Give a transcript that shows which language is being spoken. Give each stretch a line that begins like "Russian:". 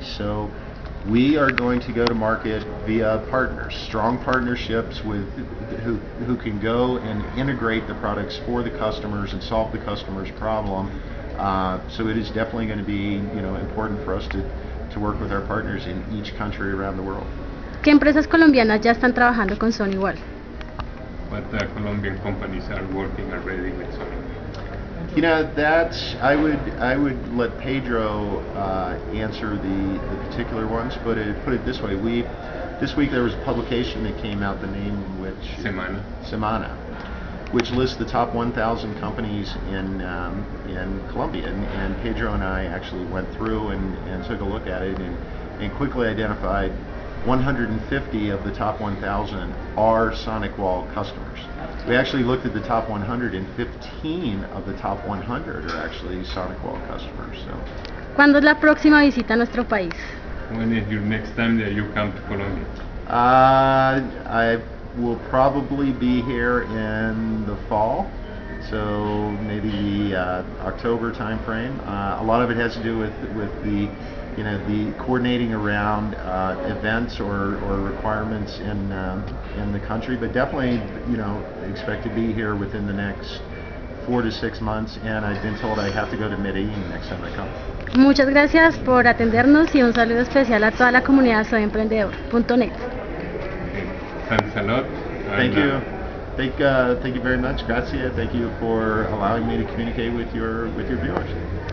English: So we are going to go to market via partners, strong partnerships with who can go and integrate the products for the customers and solve the customer's problem. So it is definitely going to be important for us to work with our partners in each country around the world.
Spanish: ¿Qué empresas colombianas ya están trabajando con Honeywell?
English: What Colombian companies are working already with Honeywell? You know, that's I would let Pedro answer the particular ones, but put it this way: this week there was a publication that came out, the name which Semana, which lists the top 1,000 companies in Colombia, and Pedro and I actually went through and took a look at it and quickly identified 150 of the top 1,000 are SonicWall customers. We actually looked at the top 100, and 15 of the top 100 are actually SonicWall customers. So,
Spanish: ¿Cuándo es la próxima visita a nuestro país?
English: When is your next time that you come to Colombia? I will probably be here in the fall, so maybe the October time frame. A lot of it has to do with the the coordinating around events or requirements in the country, but definitely expect to be here within the next 4 to 6 months, and I've been told I have to go to Medellin next time I come.
Spanish: Muchas gracias por atendernos y un saludo especial a toda la comunidad soyemprendedor.net.
English: Thanks a lot. Thank you. Thank you very much. Gracias. Thank you for allowing me to communicate with your viewers.